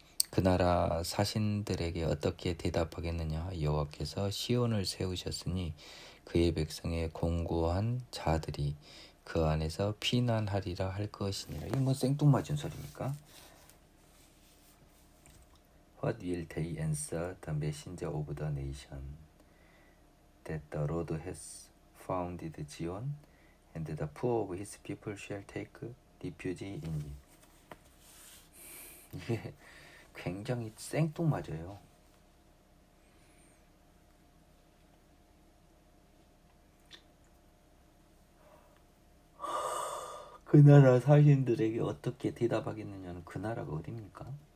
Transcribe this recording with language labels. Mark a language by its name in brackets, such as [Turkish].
[Korean] 그 나라 사신들에게 어떻게 대답하겠느냐. 여호와께서 시온을 세우셨으니 그의 백성의 공고한 자들이 그 안에서 피난하리라 할 것이니라. 이게 뭐 생뚱맞은 소리입니까? [English] What will they answer the messenger of the nation that the Lord has founded Zion and the poor of his people shall take refuge in it. [Korean] 이게 굉장히 생뚱맞아요. 그 나라 사신들에게 어떻게 대답하겠느냐는 그 나라가 어디입니까?